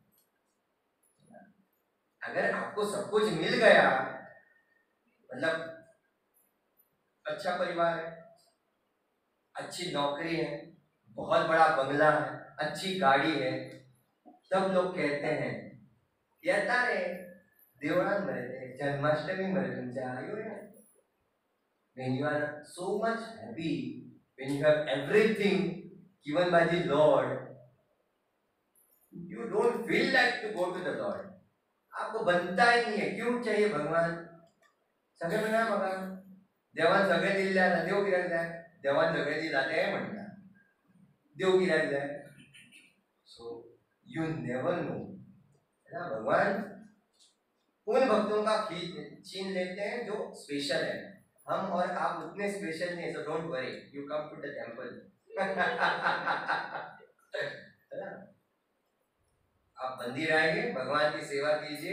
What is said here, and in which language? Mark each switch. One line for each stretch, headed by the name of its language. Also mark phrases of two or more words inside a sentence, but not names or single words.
Hindi: अगर आपको सब कुछ मिल गया, मतलब अच्छा परिवार है, अच्छी नौकरी है, बहुत बड़ा बंगला है, अच्छी गाड़ी है, तब लोग कहते हैं
Marathi: येता रे देवळांमध्ये जन्माष्टमीमध्ये तुमच्या आयोया.
English: When you are so much happy, when you have everything given by the Lord, you don't feel like to go to the Lord.
Hindi: आपको बनता ही नहीं है, क्यों चाहिए भगवान?
Konkani: सगळे म्हणा बघा, देवान सगळे दिले आता, देव कित्याक जाय? देवान सगळे दिला ते म्हणटा, देव कित्याक जाय?
English: So you never know
Hindi: ना, भगवान उन भक्तों का छीन लेते हैं जो स्पेशल है। हम और आप उतने स्पेशल नहीं,
English: So don't worry, you come to the temple.
Hindi: आप मंदिर आएंगे, भगवान की सेवा कीजिए।